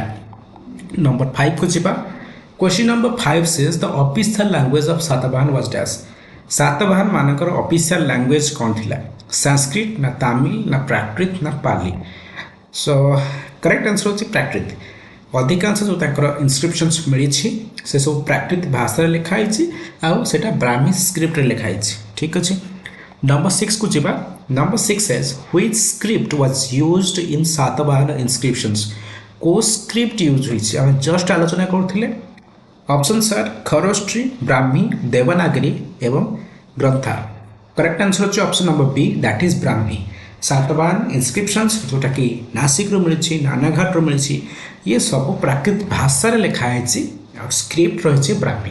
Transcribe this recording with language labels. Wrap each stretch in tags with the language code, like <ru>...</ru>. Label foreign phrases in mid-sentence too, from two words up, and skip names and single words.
<or>ନମ୍ବର 5 କୁ ଯିବା।</or> <en>Question number 5 says the official language of Satavahana was dash.</en> <or>ସାତବାହନମାନଙ୍କର</or> <en>official language</en> <or>କୋଉ ଥିଲା। ସଂସ୍କୃତ ନା ତାମିଲ ନା ପ୍ରାକୃତ ନା ପାଲି।</or> <en>so correct answer</en> <or>ହଉଛି ପ୍ରାକୃତ। ଅଧିକାଂଶ ଯେଉଁ ତାଙ୍କର ଇନସ୍କ୍ରିପ୍ସନ୍ସ ମିଳିଛି ସେସବୁ ପ୍ରାକୃତ ଭାଷାରେ ଲେଖା ହେଇଛି ଆଉ ସେଇଟା ବ୍ରାହ୍ମୀ ସ୍କ୍ରିପ୍ଟରେ ଲେଖା ହେଇଛି ଠିକ୍ ଅଛି। ନମ୍ବର 6କୁ ଯିବା।</or> <en>ନମ୍ବର 6 says which script was used in ସାତବାହନ inscriptions?</en> <or>କେଉଁ ସ୍କ୍ରିପ୍ଟ ୟୁଜ୍ ହୋଇଛି ଆମେ ଜଷ୍ଟ ଆଲୋଚନା କରୁଥିଲେ। ଅପସନ୍ ସାର୍ ଖରୋଷ୍ଟ୍ରୀ, ବ୍ରାହ୍ମୀ, ଦେବନାଗରୀ ଏବଂ ଗ୍ରନ୍ଥା।</or> <en>correct answer</en> <or>ହେଉଛି</or> <en>option number B that is</en> <or>ବ୍ରାହ୍ମୀ। ସାତବାହନ ଇନସ୍କ୍ରିପ୍ସନ୍ସ ଯେଉଁଟାକି ନାସିକରୁ ମିଳିଛି, ନାନାଘାଟରୁ ମିଳିଛି, ଇଏ ସବୁ ପ୍ରାକୃତ ଭାଷାରେ ଲେଖା ହେଇଛି ଆଉ ସ୍କ୍ରିପ୍ଟ ରହିଛି ବ୍ରାହ୍ମୀ।</or>